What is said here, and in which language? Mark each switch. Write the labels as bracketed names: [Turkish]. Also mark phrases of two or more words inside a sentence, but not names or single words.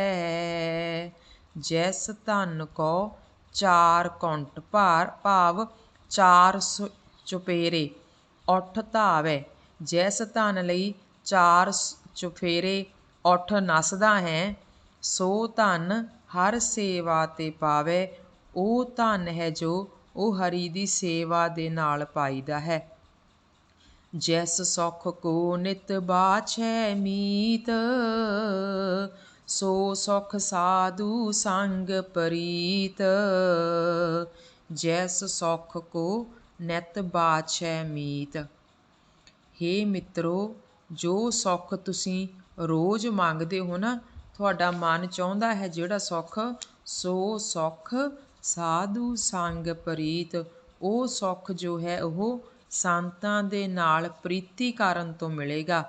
[Punjabi] ਜਿਸ ਧਨ ਕੋ ਚਾਰ ਕੁੰਠ ਭਾਵ ਚਾਰ ਚੁਫੇਰੇ ਉਠ ਧਾਵੈ, ਜਿਸ ਧਨ ਲਈ ਚਾਰ ਚੁਫੇਰੇ ਉੱਠ ਨੱਸਦਾ ਹੈ, ਸੋ ਧਨ ਹਰ ਸੇਵਾ ਤੇ ਪਾਵੈ। ਉਹ ਧਨ ਹੈ ਜੋ ਉਹ ਹਰੀ ਦੀ ਸੇਵਾ ਦੇ ਨਾਲ ਪਾਈਦਾ ਹੈ। ਜੈਸ ਸੁਖ ਕੋ ਨਿਤ ਬਾਛੈ ਮੀਤ, ਸੋ ਸੁਖ ਸਾਧੁ ਸੰਗ ਪ੍ਰੀਤ। ਜੈਸ ਸੁਖ ਕੋ ਨਿਤ ਬਾਛੈ ਮੀਤ। हे ਮਿੱਤਰੋ, ਜੋ ਸੁੱਖ ਤੁਸੀਂ ਰੋਜ਼ ਮੰਗਦੇ ਹੋ ਨਾ, ਤੁਹਾਡਾ ਮਨ ਚਾਹੁੰਦਾ ਹੈ ਜਿਹੜਾ ਸੁੱਖ, ਸੋ ਸੁੱਖ ਸਾਧੂ ਸੰਗ ਪ੍ਰੀਤ। ਉਹ ਸੁੱਖ ਜੋ ਹੈ ਉਹ ਸੰਤਾਂ ਦੇ ਨਾਲ ਪ੍ਰੀਤੀ ਕਰਨ ਤੋਂ ਮਿਲੇਗਾ।